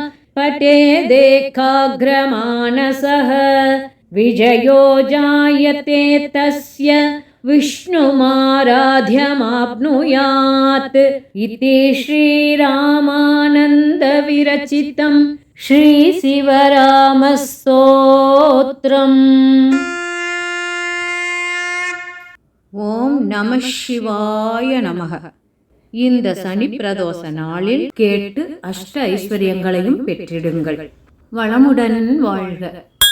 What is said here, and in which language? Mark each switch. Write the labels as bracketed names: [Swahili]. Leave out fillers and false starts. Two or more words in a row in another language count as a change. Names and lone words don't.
[Sanskrit] पठेदेकाग्रमानसः विजयो जायते तस्य विष्णुमाराध्यमाप्नुयात् इति श्रीरामानन्दविरचितं श्रीशिवरामस्तोत्रम्. ओम् नमः शिवाय नमः. [Tamil] இந்த சனி பிரதோஷ நாளில் கேட்டு அஷ்ட ஐஸ்வர்யங்களையும் பெற்றிடுங்கள். வளமுடன் வாழ்க.